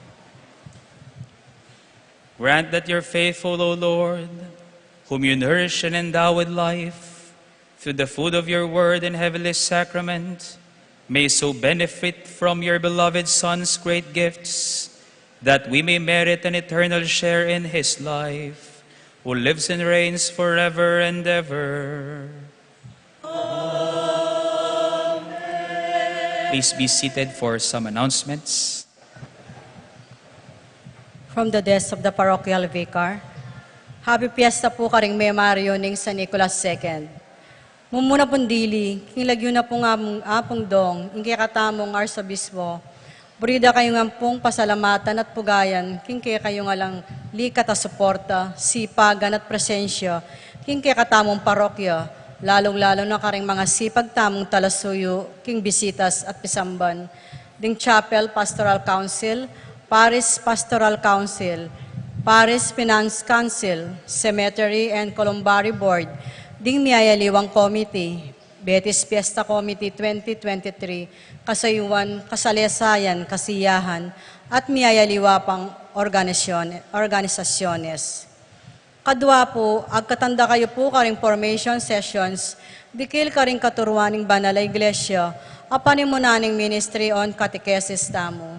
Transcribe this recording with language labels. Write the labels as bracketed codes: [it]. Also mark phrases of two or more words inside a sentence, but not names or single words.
[en] Grant that your faithful, O Lord, whom you nourish and endow with life, through the food of your word and heavenly sacrament, may so benefit from your beloved Son's great gifts, that we may merit an eternal share in his life, who lives and reigns forever and ever. Please be seated for some announcements. From the desk of the parochial vicar, Happy Fiesta [pam] po karing [en] May Mario ning San Nicolas II. [pam] Mumuna pong dili, kinglagyo na po nga apong dong, ingkay katamong arsobispo, burida kayo nga pong pasalamatan at pugayan, kinkay kayo nga lang likat at suporta, sipagan at presensya, kinkay katamong parokya, lalong-lalo na karing mga sipag tamong talasuyo, king bisitas at pisamban, ding Chapel Pastoral Council, Paris Pastoral Council, Paris Finance Council, Cemetery and Columbary Board, ding Miyayaliwang Committee, Betis Fiesta Committee 2023, Kasayuan, Kasalesayan, Kasiyahan, at Miyayaliwa pang organisasyones. Kadwa po, agkatanda kayo po karing [en] formation sessions, [pam] dikil karing katuruaning banal na iglesia, apanimunaning Ministry on Catechesis tamo.